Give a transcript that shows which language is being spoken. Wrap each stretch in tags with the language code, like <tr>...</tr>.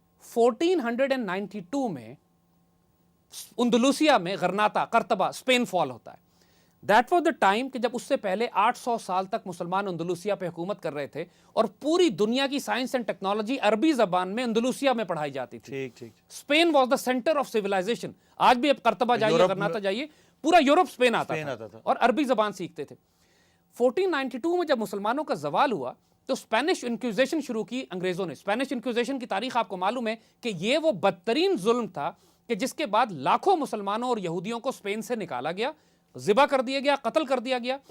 <ur>1492 میں اندلوسیا میں غرناطہ قرطبہ اسپین فال ہوتا ہے.</ur> <en>that was the time</en> <ur>کہ جب اس سے پہلے 800 سال تک مسلمان اندلوسیا پہ حکومت کر رہے تھے اور پوری دنیا کی سائنس اینڈ ٹیکنالوجی عربی زبان میں اندلوسیا میں پڑھائی جاتی تھی. ٹھیک ٹھیک.</ur> <en>Spain was the centre of civilization.</en> <ur>آج بھی اب قرطبہ جائیے, غرناطہ جائیے, پورا یورپ اسپین آتا تھا اور عربی زبان سیکھتے تھے. 1492 میں جب مسلمانوں کا زوال ہوا تو اسپینش انکویزیشن شروع کی انگریزوں نے. اسپینش انکویزیشن کی تاریخ آپ کو معلوم ہے کہ یہ وہ بدترین ظلم تھا کہ جس کے بعد لاکھوں مسلمانوں اور یہودیوں کو اسپین سے نکالا گیا, ذبح کر دیا گیا, قتل کر دیا گیا,</ur>